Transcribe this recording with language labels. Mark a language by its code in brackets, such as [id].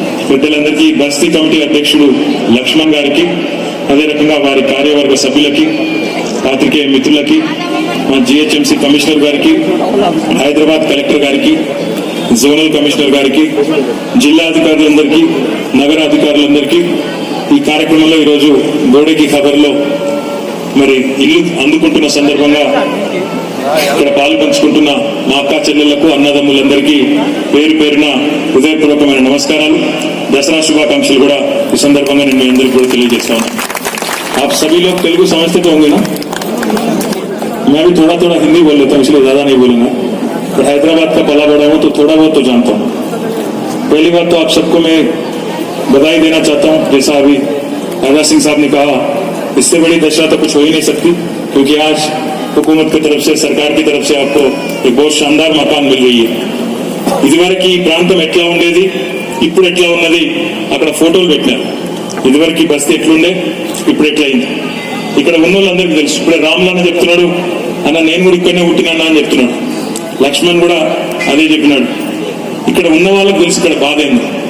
[te] పెద్దలందరికీ, బస్తీ కమిటీ అధ్యక్షుడు లక్ష్మణ్ గారికి, అదే రకంగా వారి కార్యవర్గ సభ్యులకి, పాత్రికేయ మిత్రులకి, మా GHMC కమిషనర్ గారికి, హైదరాబాద్ కలెక్టర్ గారికి, జోనల్ కమిషనర్ గారికి, జిల్లా అధికారులందరికీ, నగర అధికారులందరికీ ఈ కార్యక్రమంలో ఈరోజు గోడకి ఖబర్లో మరి ఇల్లు అందుకుంటున్న సందర్భంగా ఇక్కడ పాల్పంచుకుంటున్న మా అక్క చెల్లెళ్లకు, అన్నదమ్ములందరికీ పేరు పేరున హృదయపూర్వకమైన నమస్కారాలు, దసరా శుభాకాంక్షలు కూడా ఈ సందర్భంగా నేను మీ అందరికీ కూడా తెలియజేస్తాను. [hi] आप सभी लोग तेलुगु समझते तो होंगे ना? मैं भी थोड़ा थोड़ा हिंदी बोल लेता हूँ, इसलिए ज्यादा नहीं बोलूंगा। पर हैदराबाद का पला बड़ा हूँ तो थोड़ा बहुत तो जानता हूँ। पहली बात तो आप सबको मैं बधाई देना चाहता हूँ, जैसा अभी राजा सिंह साहब ने कहा, इससे बड़ी दशा तो कुछ हो ही नहीं सकती, क्योंकि आज हुकूमत की तरफ से, सरकार की तरफ से आपको एक बहुत शानदार मकान मिल रही है. [te] ఇదివరకు ఈ ప్రాంతం ఎట్లా ఉండేది, ఇప్పుడు ఎట్లా ఉన్నది అక్కడ ఫోటోలు పెట్టినారు. ఇదివరకు బస్తీ ఎట్లుండే, ఇప్పుడు ఎట్లయింది ఇక్కడ ఉన్న వాళ్ళందరికీ తెలుసు. ఇప్పుడే రాములన్న చెప్తున్నాడు, అన్న నేను కూడా ఇక్కడనే పుట్టినా అని చెప్తున్నాడు. లక్ష్మణ్ కూడా అదే చెప్పినాడు. ఇక్కడ ఉన్న వాళ్ళకి తెలుసు ఇక్కడ బాధ ఏంది.